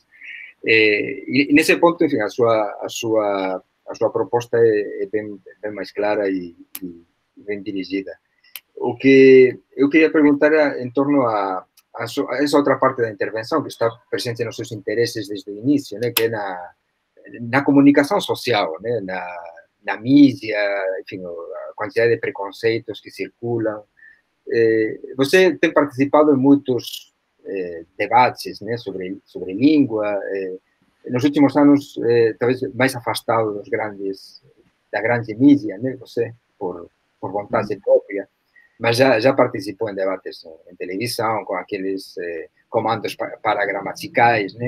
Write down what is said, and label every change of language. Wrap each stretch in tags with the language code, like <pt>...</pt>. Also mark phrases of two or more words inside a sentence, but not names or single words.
<gl>E nese ponto, en fin, a súa proposta é ben máis clara e ben dirigida. O que eu queria preguntar en torno a esa outra parte da intervención que está presente nos seus intereses desde o inicio, né, que é na comunicación social,</gl> <pt>né, na mídia, enfim, a quantidade de preconceitos que circulan. Você tem participado em muitos debates, né, sobre língua, nos últimos anos talvez máis afastado da grande mídia, né, você, por vontade própria, mas já participou em debates em televisão, com aqueles comandos paragramaticais, né?</pt>